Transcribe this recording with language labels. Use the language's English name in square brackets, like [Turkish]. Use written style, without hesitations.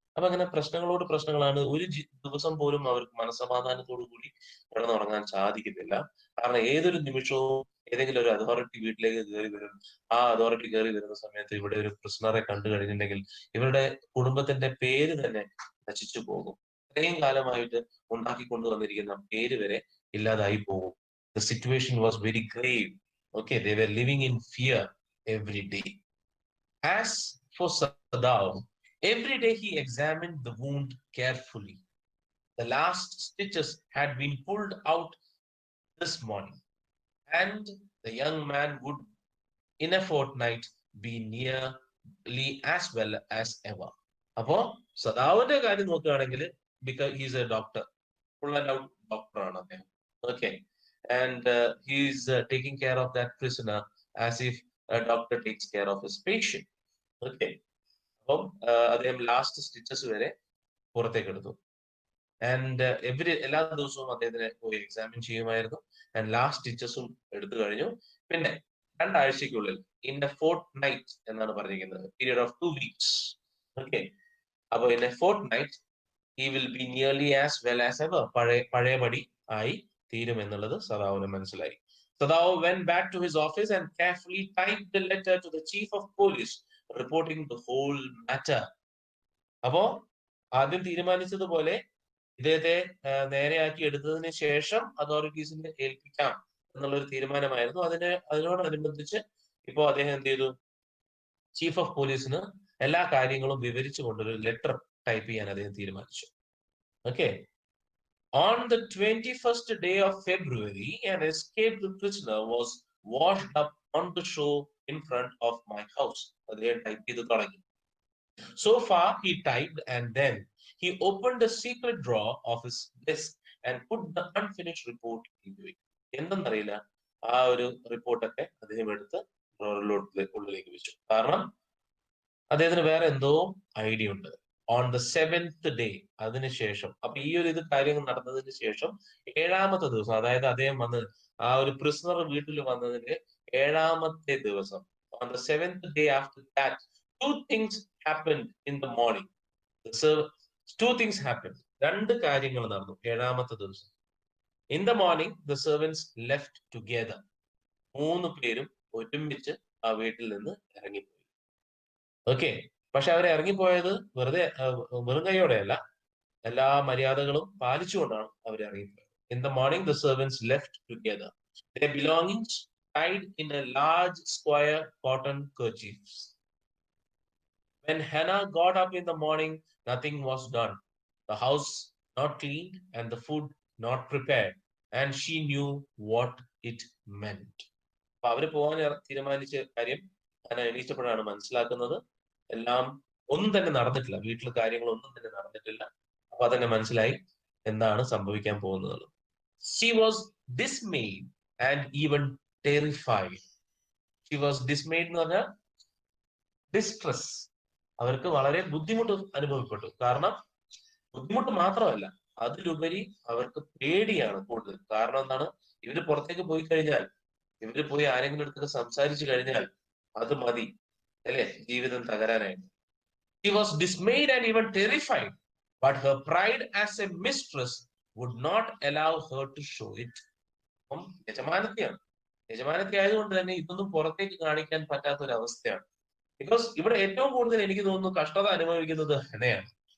[Malayalam] അപ്പൊ അങ്ങനെ പ്രശ്നങ്ങളോട് പ്രശ്നങ്ങളാണ്. ഒരു ദിവസം പോലും അവർക്ക് മനസ്സമാധാനത്തോടു കൂടി കിടന്നുറങ്ങാൻ സാധിക്കുന്നില്ല. കാരണം ഏതൊരു നിമിഷവും ഏതെങ്കിലും ഒരു അതോറിറ്റി വീട്ടിലേക്ക് കയറി വരും. ആ അതോറിറ്റി കയറി വരുന്ന സമയത്ത് ഇവിടെ ഒരു പ്രിസണറെ കണ്ടു കഴിഞ്ഞിട്ടുണ്ടെങ്കിൽ ഇവരുടെ കുടുംബത്തിന്റെ പേര് തന്നെ നശിച്ചു പോകും. ഇത്രയും കാലമായിട്ട് ഉണ്ടാക്കിക്കൊണ്ടുവന്നിരിക്കുന്ന പേര് വരെ ഇല്ലാതായി പോകും. [English] The situation was very grave. Okay, they were living in fear every day. As for Sadao, every day he examined the wound carefully. The last stitches had been pulled out this morning, and the young man would in a fortnight be nearly as well as ever. [Malayalam] അപ്പോ സദാവിന്റെ കാര്യം നോക്കുകയാണെങ്കിൽ [English] because he's a doctor, full and out doctor [Malayalam] ആണ് അദ്ദേഹം. [English] Okay, and he's taking care of that prisoner as if doctor takes care of his patient. [Malayalam] Okay, അപ്പം അദ്ദേഹം last stitches വരെ പുറത്തേക്ക് എടുത്തു. ആൻഡ് എല്ലാ ദിവസവും അദ്ദേഹത്തിന് പോയി എക്സാമിൻ ചെയ്യുമായിരുന്നു. ആൻഡ് ലാസ്റ്റ് സ്റ്റിച്ചസും എടുത്തു കഴിഞ്ഞു. പിന്നെ 2 ആഴ്ചയ്ക്കുള്ളിൽ [English] in a fortnight [Malayalam] എന്നാണ് പറഞ്ഞിരിക്കുന്നത്, [English] Period of 2 weeks. Okay, അപ്പൊ in a fortnight he will be nearly as well as ever, [Malayalam] പഴയപടി ആയി തീരും എന്നുള്ളത് സദാവിന് മനസ്സിലായി. [English] Sadao went back to his office and carefully typed the letter to the chief of police reporting the whole matter. [Malayalam] അപ്പോ ആദ്യം തീരുമാനിച്ചതുപോലെ ഇദ്ദേഹത്തെ നേരെയാക്കി എടുത്തതിന് ശേഷം അതോറിറ്റീസിനെ ഏൽപ്പിക്കാം എന്നുള്ളൊരു തീരുമാനമായിരുന്നു. അതിനോടനുബന്ധിച്ച് ഇപ്പോ അദ്ദേഹം എന്ത് ചെയ്തു, ചീഫ് ഓഫ് പോലീസിന് എല്ലാ കാര്യങ്ങളും വിവരിച്ചുകൊണ്ടൊരു ലെറ്റർ ടൈപ്പ് ചെയ്യാൻ അദ്ദേഹം തീരുമാനിച്ചു. [English] Okay, on the 21st day of February, an escaped prisoner was washed up on the shore in front of my house. [Malayalam] അദ്ദേഹം ടൈപ്പ് ചെയ്ത് തുടങ്ങി. [English] So far he typed, and then he opened a secret drawer of his desk and put the unfinished report into it. [Malayalam] എന്തെന്നറിയില്ല, ആ ഒരു റിപ്പോർട്ടൊക്കെ അദ്ദേഹം എടുത്ത് ഉള്ളിലേക്ക് വെച്ചു. കാരണം അദ്ദേഹത്തിന് വേറെ എന്തോ ഐഡിയ ഉണ്ട്. [English] on the 7th day, [Malayalam] അതിനുശേഷം, അപ്പൊ ഈ ഒരു കാര്യങ്ങൾ നടന്നതിന് ശേഷം 7ാമത്തെ ദിവസം, അതായത് അദ്ദേഹം വന്ന് ആ ഒരു പ്രിസണർ വീട്ടിൽ വന്നതിന്റെ 7ാമത്തെ ദിവസം, [English] On the 7th day after that, two things happened in the morning. Two things happened. [Malayalam] 2 കാര്യങ്ങൾ നടന്നു 7ാമത്തെ ദിവസം. [English] In the morning, the servants left together. [Malayalam] 3 പേരും ഒരുമിച്ച് ആ വീട്ടിൽ നിന്ന് ഇറങ്ങിപ്പോയി. ഓക്കെ, പക്ഷെ അവർ ഇറങ്ങിപ്പോയത് വെറും കൈയോടെയല്ല, എല്ലാ മര്യാദകളും പാലിച്ചുകൊണ്ടാണ് അവർ ഇറങ്ങിപ്പോയത്. [English] In the morning, the servants left together, their belongings tied in a large square cotton kerchiefs. When Hannah got up in the morning, nothing was done. The house not cleaned and the food not prepared, and she knew what it meant. [Malayalam] അപ്പൊ അവര് പോകാൻ തീരുമാനിച്ച കാര്യം ഹന എണീറ്റപ്പോഴാണ് മനസ്സിലാക്കുന്നത്. എല്ലാം ഒന്നും തന്നെ നടന്നിട്ടില്ല, വീട്ടിൽ കാര്യങ്ങളൊന്നും തന്നെ നടന്നിട്ടില്ല. അപ്പൊ അതന്നെ മനസ്സിലായി എന്താണ് സംഭവിക്കാൻ പോകുന്നത്. [English] She was dismayed and even terrified. She was dismayed [Malayalam] എന്ന് പറഞ്ഞാൽ ഡിസ്ട്രസ്, അവർക്ക് വളരെ ബുദ്ധിമുട്ട് അനുഭവപ്പെട്ടു. കാരണം ബുദ്ധിമുട്ട് മാത്രമല്ല, അതിലുപരി അവർക്ക് പേടിയാണ് കൂടുതൽ. കാരണം എന്താണ്, ഇവര് പുറത്തേക്ക് പോയി കഴിഞ്ഞാൽ, ഇവര് പോയി ആരെങ്കിലും അടുത്തൊക്കെ സംസാരിച്ചു കഴിഞ്ഞാൽ അത് മതി അല്ലെ ജീവിതം തകരാനായിട്ട്. [English] She was dismayed and even terrified, but her pride as a mistress would not allow her to show it. [Malayalam] അപ്പം യജമാനത്തി ആയതുകൊണ്ട് തന്നെ ഇതൊന്നും പുറത്തേക്ക് കാണിക്കാൻ പറ്റാത്ത ഒരു അവസ്ഥയാണ്. ബിക്കോസ് ഇവിടെ ഏറ്റവും കൂടുതൽ എനിക്ക് തോന്നുന്നു കഷ്ടത അനുഭവിക്കുന്നത് ഹനയാണ്.